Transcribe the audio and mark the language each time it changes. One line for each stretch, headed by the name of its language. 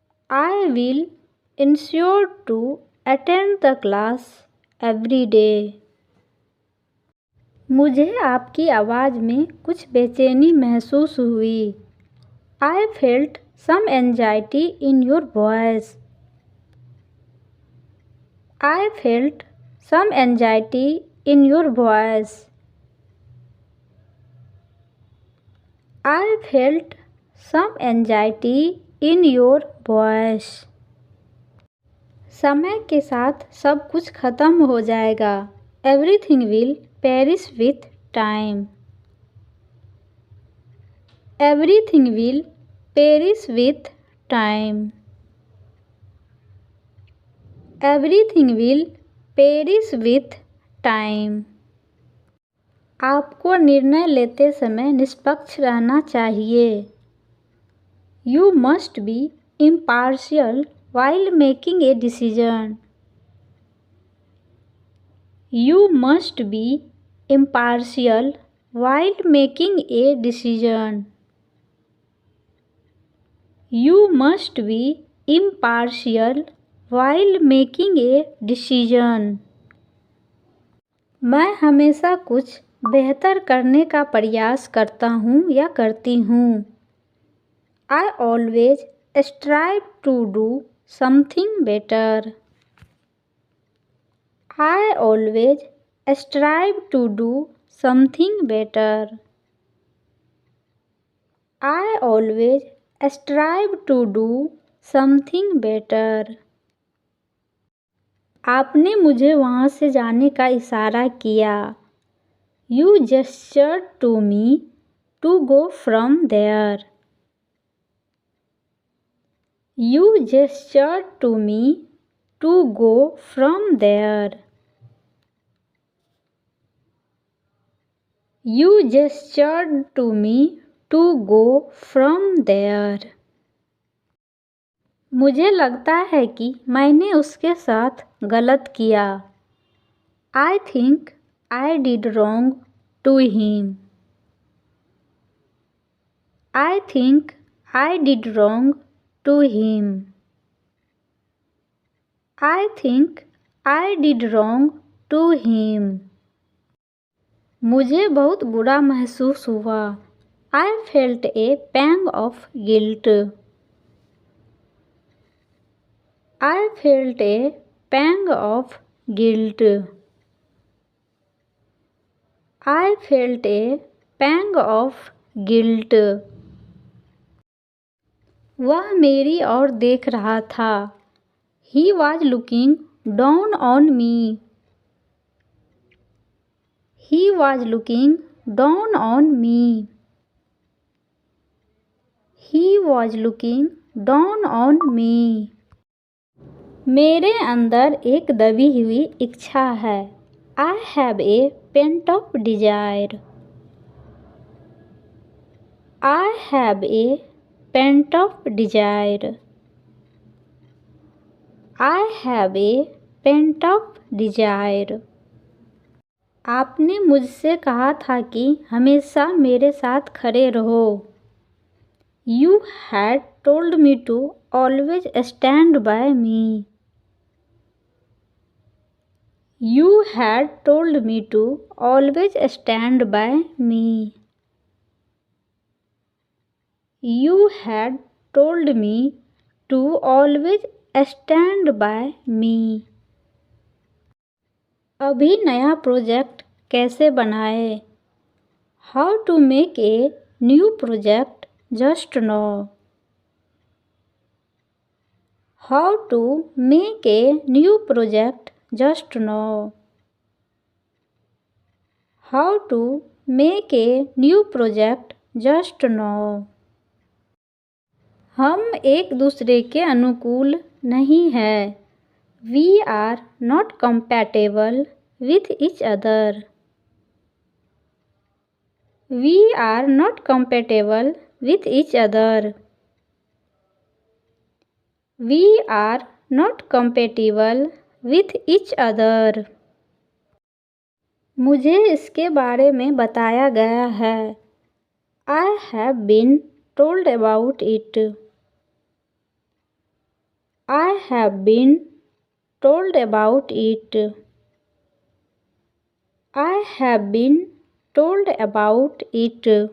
English: I will ensure to attend the class every day.
Hindi: मुझे आपकी आवाज़ में कुछ बेचैनी महसूस हुई.
English: I felt some anxiety in your voice. I felt some anxiety in your voice. I felt some anxiety in your voice.
Hindi: समय के साथ सब कुछ खत्म हो जाएगा.
English: Everything will perish with time. Everything will perish with time. Everything will perish with time.
Hindi: आपको निर्णय लेते समय निष्पक्ष रहना चाहिए.
English: You must be impartial while making a decision. You must be impartial while making a decision. You must be impartial while making a decision.
Hindi: मैं हमेशा कुछ बेहतर करने का प्रयास करता हूँ या करती हूँ.
English: I always strive to do something better. I always strive to do something better. I always strive to do something better.
Hindi: आपने मुझे वहाँ से जाने का इशारा किया.
English: You gestured to me to go from there. You gestured to me to go from there. You gestured to me to go from there.
Hindi: मुझे लगता है कि मैंने उसके साथ गलत किया.
English: I think I did wrong to him. I think I did wrong to him. I think I did wrong to him.
Hindi: मुझे बहुत बुरा महसूस हुआ.
English: I felt a pang of guilt. I felt a pang of guilt. I felt a pang of guilt.
Hindi: वह मेरी ओर देख रहा था.
English: He was looking down on me. He was looking down on me. He was looking down on me.
Hindi: मेरे अंदर एक दबी हुई इच्छा है.
English: I have a pent-up desire. I have a pent-up desire. I have a pent-up desire.
Hindi: आपने मुझसे कहा था कि हमेशा मेरे साथ खड़े रहो.
English: You had told me to always stand by me. You had told me to always stand by me. You had told me to always stand by me.
Hindi: अभी नया प्रोजेक्ट कैसे बनाए?
English: How to make a new project just now. How to make a new project just now. How to make a new project just now.
Hindi: हम एक दूसरे के अनुकूल नहीं हैं.
English: We are not compatible with each other. We are not compatible with each other. We are not compatible with each other.
Hindi: मुझे इसके बारे में बताया गया है.
English: I have been told about it. I have been told about it. I have been told about it.